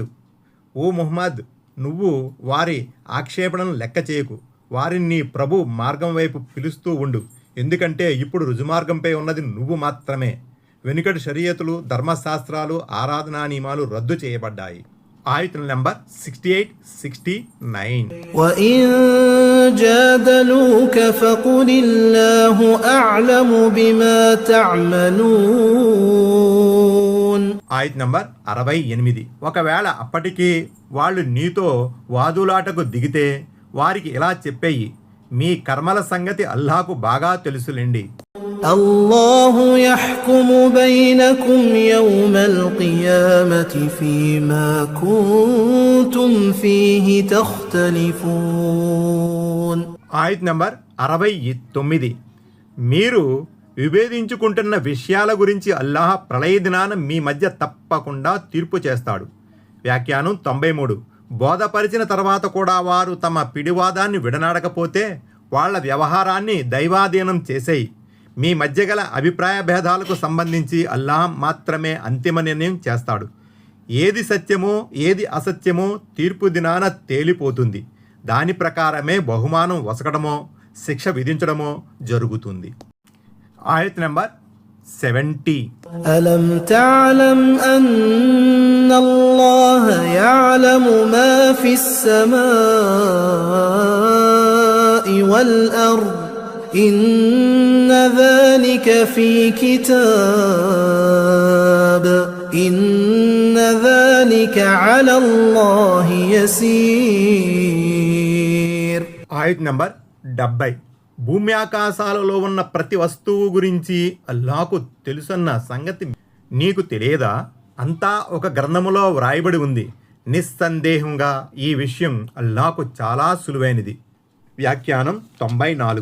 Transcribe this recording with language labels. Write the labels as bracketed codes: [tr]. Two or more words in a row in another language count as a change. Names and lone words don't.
[te] ఓ ముహమ్మద్, నువ్వు వారి ఆక్షేపణను లెక్క చేయకు. వారిని నీ ప్రభు మార్గం వైపు పిలుస్తూ ఉండు. ఎందుకంటే ఇప్పుడు రుజుమార్గంపై ఉన్నది నువ్వు మాత్రమే. వెనుకటి షరియతులు, ధర్మశాస్త్రాలు, ఆరాధనా నియమాలు రద్దు చేయబడ్డాయి. ఆయత్ నంబర్ 68, 69. [ar] وَإِن جَادَلُوكَ فَقُلِ اللَّهُ أَعْلَمُ بِمَا تَعْمَلُونَ [te] ఆయత్ నంబర్ 68. ఒకవేళ అప్పటికి వాళ్ళు నీతో వాదులాటకు దిగితే వారికి ఇలా చెప్పేయి, మీ కర్మల సంగతి అల్లాహకు బాగా తెలుసులేండి. [ar] الله يحكم بينكم يوم القيامة فيما كنتم فيه تختلفون. [te] ఆయత్ నంబర్ 69. మీరు విభేదించుకుంటున్న విషయాల గురించి అల్లాహ్ ప్రళయ దినాన మీ మధ్య తప్పకుండా తీర్పు చేస్తాడు. వ్యాఖ్యానం 93. బోధపరిచిన తర్వాత కూడా వారు తమ పిడివాదాన్ని విడనాడకపోతే వాళ్ళ వ్యవహారాన్ని దైవాధీనం చేసేయి. మీ మధ్య గల అభిప్రాయ భేదాలకు సంబంధించి అల్లాహ్ మాత్రమే అంతిమ నిర్ణయం చేస్తాడు. ఏది సత్యమో ఏది అసత్యమో తీర్పు దినాన తేలిపోతుంది. దాని ప్రకారమే బహుమానం వసకడమో శిక్ష విధించడమో జరుగుతుంది. ఆయత్ నంబర్ 70. [ar] ألم تعلم أن الله يعلم ما في السماء والأرض إن ذلك في كتاب إن ذلك على الله يسير. [te] ఆయత్ నంబర్ 70. భూమి ఆకాశాలలో ఉన్న ప్రతి వస్తువు గురించి అల్లాహకు తెలుసన్న సంగతి నీకు తెలియదా? అంతా ఒక గ్రంథములో వ్రాయబడి ఉంది. నిస్సందేహంగా ఈ విషయం అల్లాహకు చాలా సులువైనది. వ్యాఖ్యానం 94.